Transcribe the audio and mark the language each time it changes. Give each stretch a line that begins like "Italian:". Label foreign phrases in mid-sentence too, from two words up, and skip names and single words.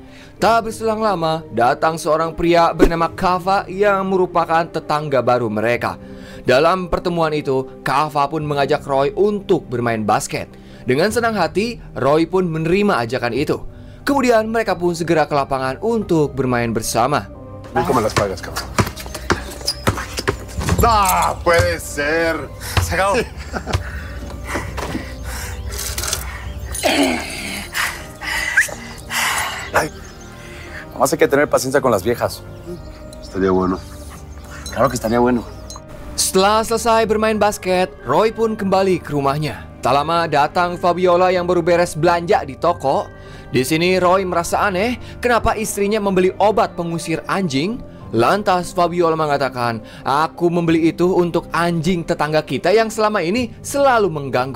Indonesian: Tak berselang lama, datang seorang pria bernama Kava yang merupakan tetangga baru mereka. Dalam pertemuan itu, Kava pun mengajak Roy untuk bermain basket. Dengan senang hati, Roy pun menerima ajakan itu. Kemudian mereka pun segera ke lapangan untuk bermain bersama.
Spanish: ¿Cómo las pagas, cabrón? ¡No puede ser! Se acabó. Ay, nomás hay que tener paciencia con las viejas. Estaría bueno. Claro que estaría bueno.
Indonesian: Setelah selesai bermain basket, Roy pun kembali ke rumahnya. Tak lama datang Fabiola yang baru beres belanja di toko. Di sini Roy merasa aneh, kenapa istrinya membeli obat pengusir anjing. Lantas Fabiola mengatakan, aku membeli itu untuk anjing tetangga kita yang selama ini selalu mengganggu.